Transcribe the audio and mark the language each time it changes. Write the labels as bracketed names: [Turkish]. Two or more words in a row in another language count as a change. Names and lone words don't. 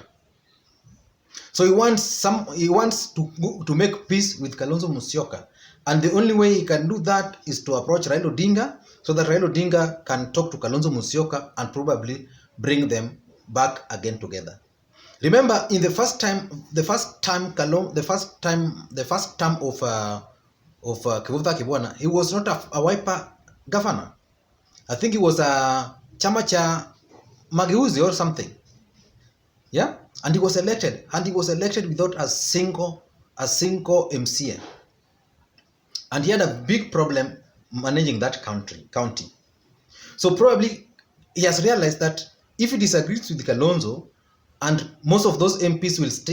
[English] So he wants to make peace with Kalonzo Musyoka, and the only way he can do that is to approach Raila Odinga, so that Raila Odinga can talk to Kalonzo Musyoka and probably bring them back again together. Remember, in the first term of Kivutha Kibwana, he was not a Wiper governor. I think he was a chama cha Mageuzi or something. Yeah, and he was elected, without a single MCA, and he had a big problem managing that county. So probably he has realized that if he disagrees with Kalonzo, and most of those MPs will stick.